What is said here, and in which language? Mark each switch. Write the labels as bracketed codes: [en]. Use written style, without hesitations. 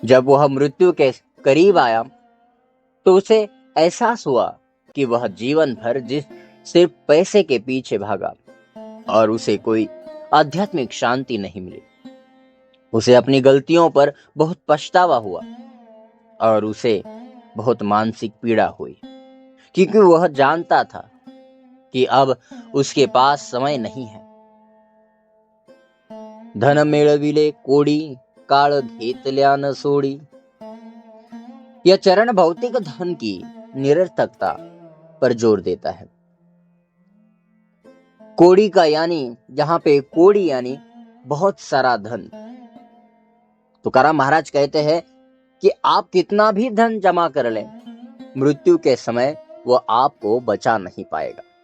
[hi] जब वह मृत्यु के करीब आया तो उसे एहसास हुआ कि वह जीवन भर सिर्फ पैसे के पीछे भागा और उसे कोई आध्यात्मिक शांति नहीं मिली। उसे अपनी गलतियों पर बहुत पछतावा हुआ और उसे बहुत मानसिक पीड़ा हुई, क्योंकि वह जानता था कि अब उसके पास समय नहीं है। [mr] धन मेळविले कोडी, काळ घेतल्या न सोडी। [hi] यह चरण भौतिक धन की निरर्थकता पर जोर देता है। कोड़ी का यानी, जहां पे कोड़ी यानी बहुत सारा धन। तुकाराम महाराज कहते हैं, कि आप कितना भी धन जमा कर लें, मृत्यु के समय वह आपको बचा नहीं पाएगा।